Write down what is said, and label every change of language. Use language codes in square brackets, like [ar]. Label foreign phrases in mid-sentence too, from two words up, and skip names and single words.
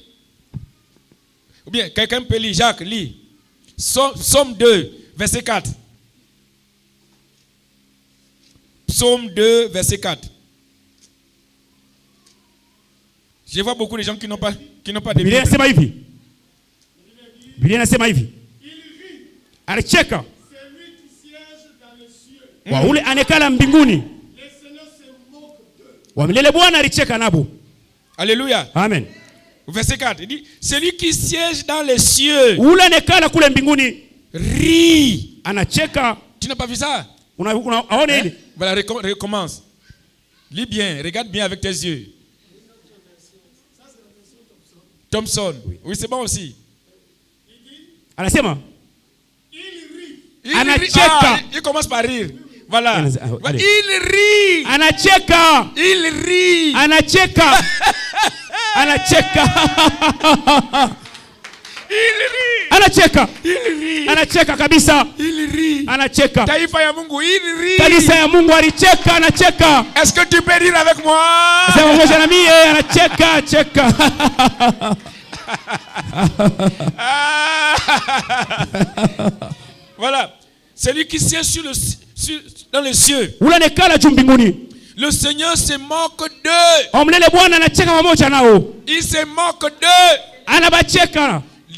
[fr] Ou bien quelqu'un peut lire? Jacques, lis. Psaume 2, verset 4. Psaume 2, verset 4. Je vois beaucoup de gens qui n'ont pas de Bible. [sw] Biblia inasema hivi. Alicheka. [fr] Celui qui siège dans les cieux. [sw] Wa ule anekala mbinguni. [fr] Le Seigneur se moque d'eux. [sw] Wa milele Bwana alicheka nabo. [fr] Alléluia. Amen. Verset 4, il dit, celui qui siège dans les cieux, [sw] ule anekala kule mbinguni, [fr] rit. [sw] Anacheka. [fr] Tu n'as pas vu ça? [sw] Aone ile. [fr] Voilà, recommence. Lis bien, regarde bien avec tes yeux. Thompson. Oui, c'est bon aussi. [sw] Anasema. [fr] Il rit. Il commence par rire. Voilà. Il rit. [sw] Anacheka. [fr] Il rit. [sw] Anacheka. Anacheka. [fr] Il rit. [sw] Anacheka. [fr] Il rit. [sw] Anacheka kabisa. [fr] Il rit. [sw] Anacheka. Taifa ya Mungu, [fr] il rit. [sw] Kanisa ya Mungu alicheka, anacheka. [fr] Est-ce que tu peux rire avec moi? [sw] Sema moja na mimi, anacheka, acheka. [fr] Voilà. Celui qui siège dans les cieux. Le Seigneur se moque d'eux. Il se moque d'eux.